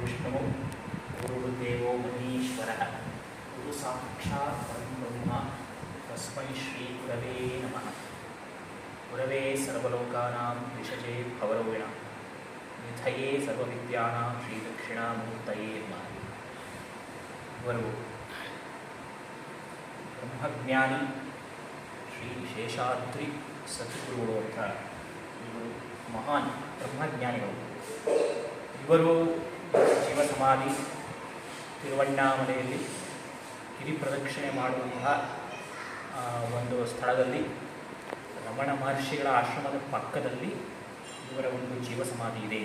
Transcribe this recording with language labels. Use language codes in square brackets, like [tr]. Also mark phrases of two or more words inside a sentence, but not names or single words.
[sa] नमो गुरुर्देवो महेश्वरः गुरु साक्षात् परब्रह्म तस्मै श्रीगुरवे नमः। गुरवे सर्वलोकानां विषजे भवरोगिणां निधये सर्वविद्यानां श्रीदक्षिणामूर्तये नमः। [kn] ಇವರು ಬ್ರಹ್ಮಜ್ಞಾನಿ ಶ್ರೀ ಶೇಷಾದ್ರಿ ಸದ್ಗುರುಗಳು ಅಂತ ಇವರು ಮಹಾನ್ ಬ್ರಹ್ಮಜ್ಞಾನಿಗಳು. ಇವರು ಜೀವಸಮಾಧಿ ತಿರುವಣ್ಣಾಮಲೆಯಲ್ಲಿ ಗಿರಿ ಪ್ರದಕ್ಷಿಣೆ ಮಾಡುವಂತಹ ಒಂದು ಸ್ಥಳದಲ್ಲಿ ರಮಣ ಮಹರ್ಷಿಗಳ ಆಶ್ರಮದ ಪಕ್ಕದಲ್ಲಿ ಇವರ ಒಂದು ಜೀವಸಮಾಧಿ ಇದೆ.